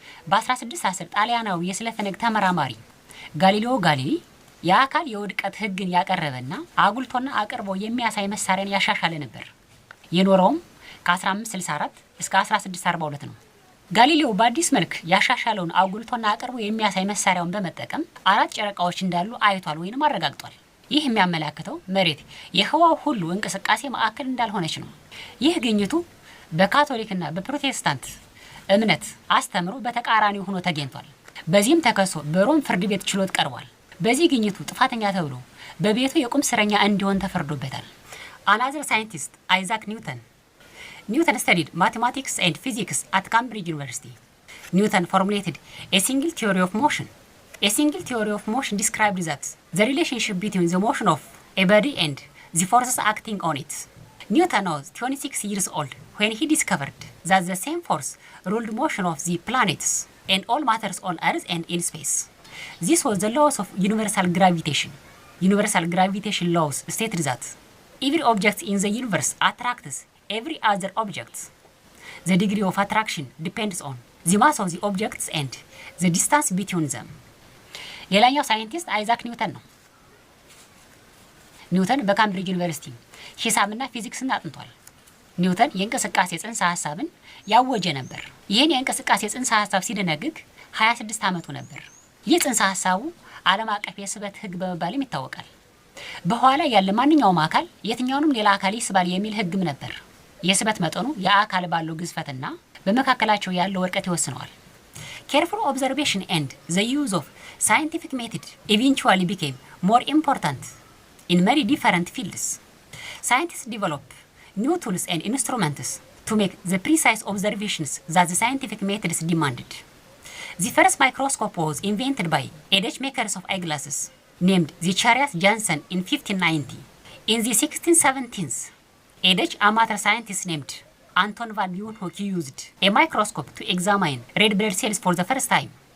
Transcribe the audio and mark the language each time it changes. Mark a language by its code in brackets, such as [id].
[am] በ1610 ጣሊያናዊ የስለፈለግ ተመራማሪ ጋሊሌዮ ጋሊሌይ የአካል የውድቀት ህግን ያቀረበና አጉልቶና አቅርቦ የሚያሳይ መሳሪያን ያሻሻለ ነበር። የኖረውም ከ1564 እስከ 1642 ነው። ጋሊሌዮ በአዲስ መልክ ያሻሻለውን አጉልቶና አቅርቦ የሚያሳይ መሳሪያውን በመጠቀም 4 ጨረቃዎች እንዳሉ አይቷል ወይንም አረጋግጧል። ይህ የሚያመላክተው መሬት የህዋው ሁሉ እንቅስቃሴ ማዕከል እንዳልሆነች ነው። ይህ ግኝቱ በካቶሊክና በፕሮቴስታንት እምነት አስተምሮ በተቃራኒው ሆኖ ተገኝቷል። በዚህም ተከሶ በሮም ፍርድ ቤት ችሎት ቀርቧል። በዚህ ግኝቱ ጥፋተኛ ተብሎ በቤቱ የቁም እስረኛ እንዲሆን ተፈርዶበታል። [en] Another scientist, Isaac Newton. Newton studied mathematics and physics at Cambridge University. Newton formulated a single theory of motion, A single theory of motion described that the relationship between the motion of a body and the forces acting on it. Newton was 26 years old when he discovered that the same force ruled motion of the planets and all matters on Earth and in space. This was the laws of universal gravitation. Universal gravitation laws stated that every object in the universe attracts every other object. The degree of attraction depends on the mass of the objects and the distance between them. [am] ሌላኛው ሳይንቲስት አይዛክ ኒውተን ነው። ኒውተን በካምብሪጅ ዩኒቨርሲቲ ሂሳብና ፊዚክስን አጥንቷል። ኒውተን የእንቅስቃሴ ጽንሰ ሐሳብን ያወጀ ነበር። ይህን የእንቅስቃሴ ጽንሰ ሐሳብ ሲደነግግ 26 ዓመቱ ነበር። ይህ ጽንሰ ሐሳቡ ዓለም አቀፍ የስበት ህግ በመባልም ይታወቃል። በኋላ ያለ ማንኛውም አካል የትኛውንም ሌላ አካል ይስባል የሚል ህግም ነበር። የስበት መጠኑ የአካል ባለው ግዝፈትና በመካከላቸው ያለው ርቀት ይወስነዋል። [en] Careful observation and the use of scientific method eventually became more important in many different fields. Scientists develop new tools and instruments to make the precise observations that the scientific methods demanded. The first microscope was invented by a Dutch makers of eyeglasses named Zacharias Janssen in 1590. In the 1670s, a Dutch amateur scientist named Anton van Leeuwenhoek used a microscope to examine red blood cells for the first time.